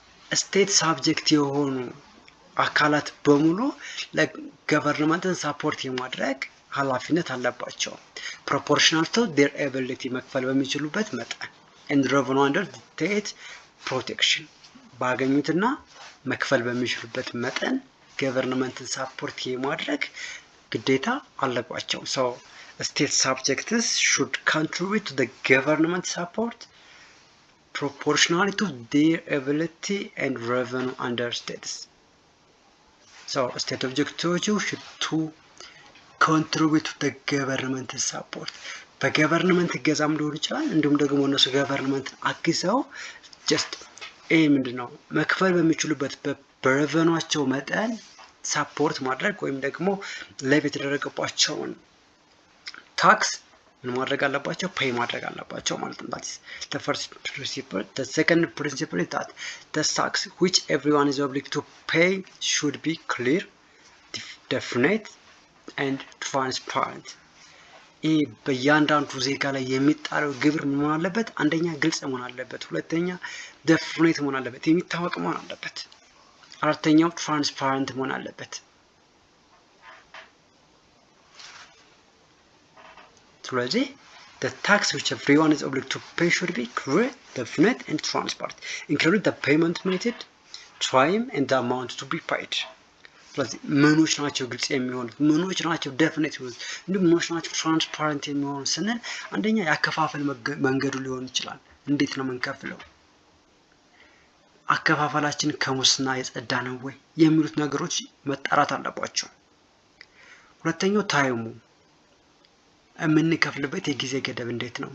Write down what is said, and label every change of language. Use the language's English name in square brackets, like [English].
[Amharic] state subject የሆኑ አካላት በሙሉ ለገቨርንመንትን ሰፖርት የማድረግ ኃላፊነት አለባቸው [English] proportional to their ability [Amharic] መክፈል በሚችሉበት መጠን [English] and revenue under state protection [Amharic] ባገኙትና መክፈል በሚችሉበት መጠን ገቨርንመንትን ሰፖርት የማድረግ ግዴታ አለባቸው [English] so state subjects should contribute to the government support proportionally to their ability and revenue under states. So state objectives should to contribute to the government support. [Amharic] በገቨርንመንት እገዛም ሊሆን ይችላል። እንዲሁም ደግሞ እነሱ ገቨርንመንት አግዘው ጀስት ምንድነው መክፈል በሚችሉበት በሬቨኑአቸው መጠን ሳፖርት ማድረግ ወይም ደግሞ ሌቭ የተደረገባቸውን ታክስ ምን ማድረግ አለባቸው? ፔይ ማድረግ አለባቸው ማለት ነው። [English] that is the first principle. The second principle is that the tax which everyone is obliged to pay should be clear, definite and transparent. [Amharic] ይህ በእያንዳንዱ ዜጋ ላይ የሚጣለው ግብር ምን መሆን አለበት? አንደኛ ግልጽ መሆን አለበት፣ ሁለተኛ definite መሆን አለበት፣ የሚታወቅ መሆን አለበት፣ አራተኛው transparent መሆን አለበት። ስለዚህ [English] the tax which everyone is obliged to pay should be clear, definite and transparent, including the payment method, time and the amount to be paid. [Amharic] ስለዚህ ምኖች ናቸው ግልጽ የሚሆኑት፣ ምኖች ናቸው definite የሚሆኑት፣ እንዲሁም ምኖች ናቸው transparent የሚሆኑት ስንል አንደኛ ያከፋፈል መንገዱ ሊሆን ይችላል። እንዴት ነው የምንከፍለው? አከፋፈላችን ከሙስና የጸዳ ነው ወይ የሚሉት ነገሮች መጣራት አለባቸው። ሁለተኛው ታይሙ የምንከፍልበት የጊዜ ገደብ እንዴት ነው?